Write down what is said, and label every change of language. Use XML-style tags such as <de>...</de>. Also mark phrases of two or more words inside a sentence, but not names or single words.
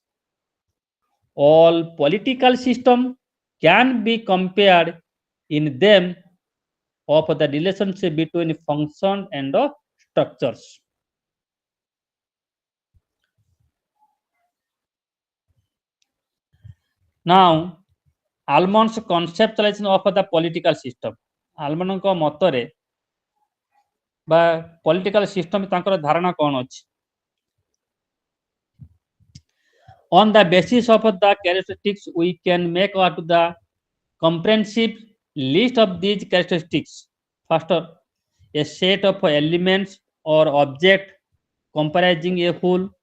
<en>All political systems can be compared in them of the relationship between function and structures. Now, Almond's conceptualization of the political system.</en> <or>ଆଲମଣ୍ଡଙ୍କ ମତରେ ବା</or> <en>political system</en> <or>ତାଙ୍କର ଧାରଣା କ'ଣ ଅଛି?</or> <en>On the basis of the characteristics, we can make out the comprehensive list of these characteristics. First, a set of elements or object comprising a whole.</en>